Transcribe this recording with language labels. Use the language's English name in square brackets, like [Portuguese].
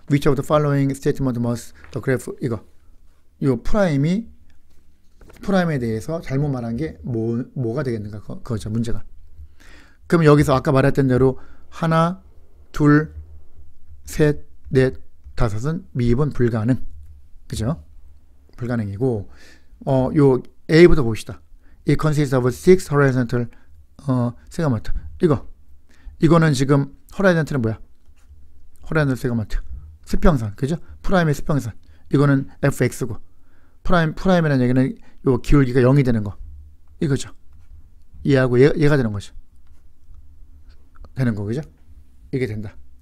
[English] Which of the following statement must the graph, [Korean] 이거 요 프라임에 대해서 잘못 말한 게 뭐가 되겠는가, 그거죠 문제가. 그럼 여기서 아까 말했던 대로 하나, 둘, 셋, 넷, 다섯은 미분 불가능. 그죠? 불가능이고, 요 A부터 봅시다. [English] It consists of 6 horizontal segment. [Korean] 이거는 지금 horizontal은 뭐야? horizontal segment. 수평선. 그죠? 프라임의 수평선. 이거는 fx고, 프라임이라는 얘기는 요 기울기가 0이 되는 거. 이거죠. 얘하고 얘가 되는 거죠. 되는 거, 그죠? 이게 된다.